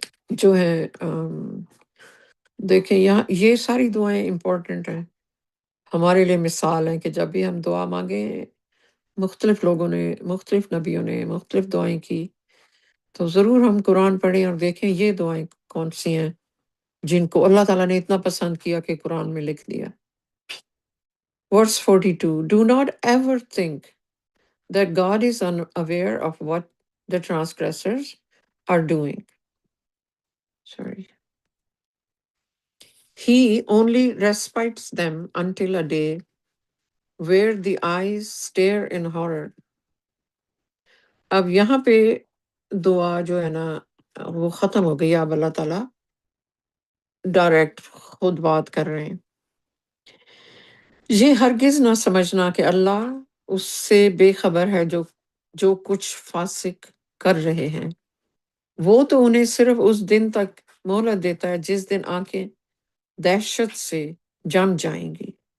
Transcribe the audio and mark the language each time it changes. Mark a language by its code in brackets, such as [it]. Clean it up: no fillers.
[ur] جو ہے دیکھیں یہاں یہ ساری دعائیں امپورٹنٹ ہیں ہمارے لیے، مثال ہیں کہ جب بھی ہم دعا مانگیں، مختلف لوگوں نے، مختلف نبیوں نے مختلف دعائیں کی، تو ضرور ہم قرآن پڑھیں اور دیکھیں یہ دعائیں کون سی ہیں جن کو اللہ تعالیٰ نے اتنا پسند کیا کہ قرآن میں لکھ دیا۔ [en] Verse 42, Do not ever think that God is unaware of what the transgressors are doing. Sorry. He only respites them until a day where the eyes stare in horror. [ur] اب یہاں پہ دعا جو ہے نا وہ ختم ہو گئی، اب اللہ تعالیٰ ڈائریکٹ خود بات کر رہے ہیں۔ یہ ہرگز نہ سمجھنا کہ اللہ اس سے بے خبر ہے جو کچھ فاسق کر رہے ہیں، وہ تو انہیں صرف اس دن تک مہلت دیتا ہے جس دن آنکھیں دہشت سے جم جائیں گی۔